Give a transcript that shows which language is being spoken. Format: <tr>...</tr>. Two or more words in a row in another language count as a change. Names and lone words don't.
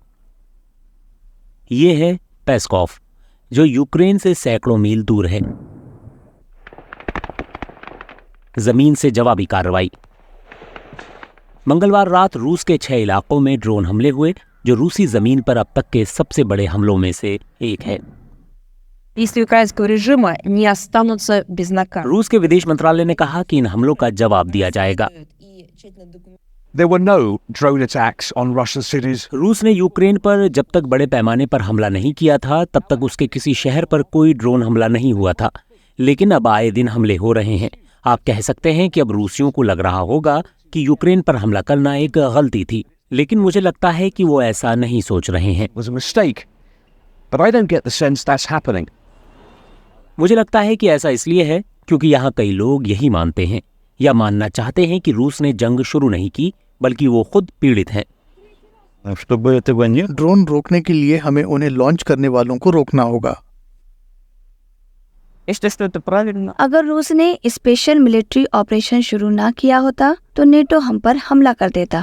<hi>ये है पेस्कोव, जो यूक्रेन से सैकड़ों मील दूर है। जमीन से जवाबी कार्रवाई। मंगलवार रात रूस के 6 इलाकों में ड्रोन हमले हुए, जो रूसी जमीन पर अब तक के सबसे बड़े हमलों में से एक है।</hi> <ru>Если украинского режима не останутся безнаказанными.</ru> <hi>रूस के विदेश मंत्रालय ने कहा कि इन हमलों का जवाब दिया जाएगा।</hi> <en>There were no drone attacks on Russian cities.</en> <hi>रूस ने यूक्रेन पर जब तक बड़े पैमाने पर हमला नहीं किया था तब तक उसके किसी शहर पर कोई ड्रोन हमला नहीं हुआ था, लेकिन अब आए दिन हमले हो रहे हैं। आप कह सकते हैं कि अब रूसियों को लग रहा होगा कि यूक्रेन पर हमला करना एक गलती थी, लेकिन मुझे लगता है कि वो ऐसा नहीं सोच रहे हैं।</hi> <en>Was a mistake. But I don't get the sense that's happening.</en> <hi>मुझे लगता है कि ऐसा इसलिए है क्योंकि यहाँ कई लोग यही मानते हैं या मानना चाहते हैं कि रूस ने जंग शुरू नहीं की, बल्कि वो खुद पीड़ित हैं। ड्रोन रोकने के लिए हमें उन्हें लॉन्च करने वालों को रोकना होगा। अगर रूस ने</hi> <en>special military operation</en> <hi>शुरू ना किया होता तो नेटो हम पर हमला कर देता।</hi>